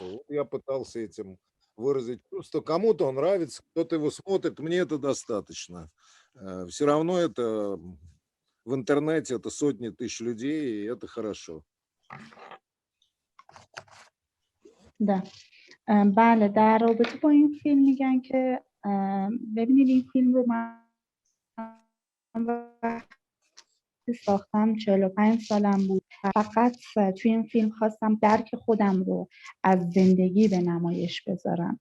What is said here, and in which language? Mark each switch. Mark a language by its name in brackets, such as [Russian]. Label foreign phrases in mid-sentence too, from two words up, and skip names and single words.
[Russian] Вот я пытался этим выразить чувство. Кому-то он нравится, кто-то его смотрит, мне это достаточно. Все равно это в интернете, это сотни тысяч людей, и это хорошо. да. [Persian] بله، در رابطه با این فیلم میگن که ببینید این فیلم رو من وقتی ساختم 45 سالم بود. فقط توی این فیلم خواستم درک خودم رو از زندگی به نمایش بذارم.